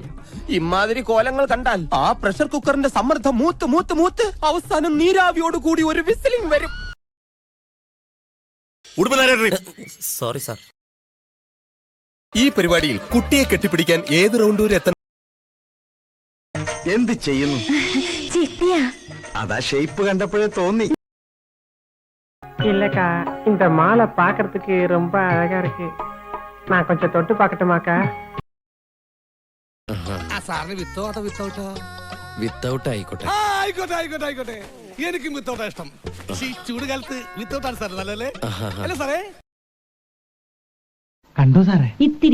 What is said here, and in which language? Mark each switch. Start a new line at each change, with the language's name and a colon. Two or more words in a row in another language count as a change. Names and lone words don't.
Malayalam: ഇമാതിരി കോലങ്ങൾ കണ്ടാൽ ആ പ്രഷർ കുക്കറിന്റെ സമ്മർദ്ദം മൂത്ത് മൂത്ത് മൂത്ത് അവസാനം നീരാവിയോട് കൂടി ഒരു വിസിലിംഗ് വരും.
English: sorry sir.
Malayalam: ഈ പരിപാടിയിൽ കുട്ടിയെ കെട്ടിപ്പിടിക്കാൻ ഏത് റൗണ്ട് വരെ എത്തണം? എന്ത് ചെയ്യുന്നു? അതാ ഷേപ്പ് കണ്ടപ്പോഴേ തോന്നി.
Tamil: இல்லக்கா, இந்த மாலை பாக்குறதுக்கு ரொம்ப அழகா இருக்கு. நான் கொஞ்சம் தொட்டு பாக்கட்டுமாக்கா?
Malayalam: വിത്തൗട്ട് ആയിക്കോട്ടെ. ആയിക്കോട്ടെ. എനിക്കും വിത്തൗട്ടാ ഇഷ്ടം. ചൂട് കാലത്ത് വിത്തൗട്ടാണ് സാർ നല്ലല്ലേ? അല്ലേ സാറേ? കണ്ടോ സാറേ?